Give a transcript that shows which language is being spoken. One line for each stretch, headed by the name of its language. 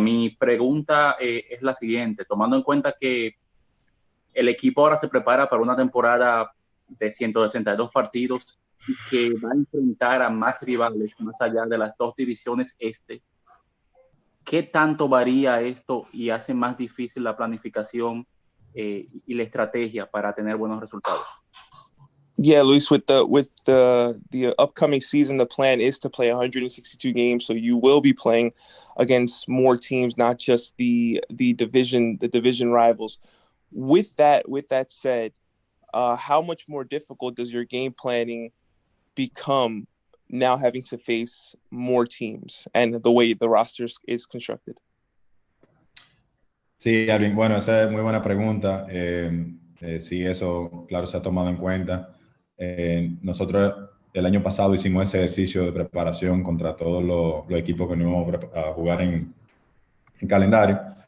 Spanish: Mi pregunta es la siguiente. Tomando en cuenta que el equipo ahora se prepara para una temporada de 162 partidos y que va a enfrentar a más rivales más allá de las dos divisiones este, ¿qué tanto varía esto y hace más difícil la planificación y la estrategia para tener buenos resultados?
English: Yeah, Luis, with the upcoming season, the plan is to play 162 games. So you will be playing against more teams, not just the division rivals. With that said, how much more difficult does your game planning become now, having to face more teams and the way the roster is constructed?
Spanish: Sí, Alvin, bueno, esa es muy buena pregunta. Sí, eso, claro, se ha tomado en cuenta. Nosotros el año pasado hicimos ese ejercicio de preparación contra todos los equipos que nos íbamos a jugar en calendario.